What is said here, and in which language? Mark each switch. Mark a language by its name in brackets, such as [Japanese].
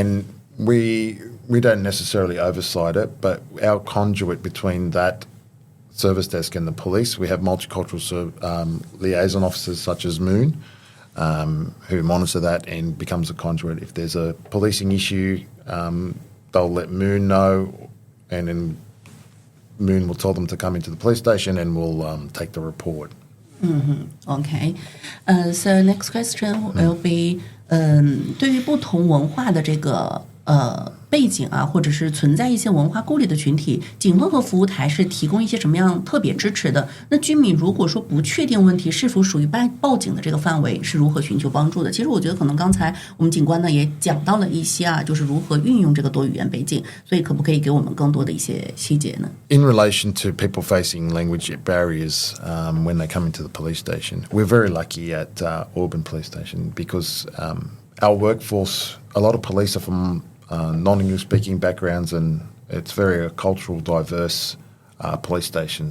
[English] And we don't necessarily oversight it, but our conduit between that service desk and the police, we have multicultural liaison officers such as Moon, who monitor that and becomes a conduit. If there's a policing issue, they'll let Moon know, and then Moon will tell them to come into the police station and we'll take the report. Okay. So next question will be [Chinese] 对于不同文化的这个背景啊，或者是存在一些文化顾虑的群体，警方和服务台是提供一些什么样特别支持的？那居民如果说不确定问题是否属于报警的这个范围，是如何寻求帮助的？其实我觉得可能刚才我们警官呢也讲到了一些啊，就是如何运用这个多语言背景，所以可不可以给我们更多的一些细节呢？ [English] In relation to people facing language barriers when they come into the police station, we're very lucky at Auburn Police Station because our workforce, a lot of police are from non-English speaking backgrounds, and it's very a cultural diverse police station.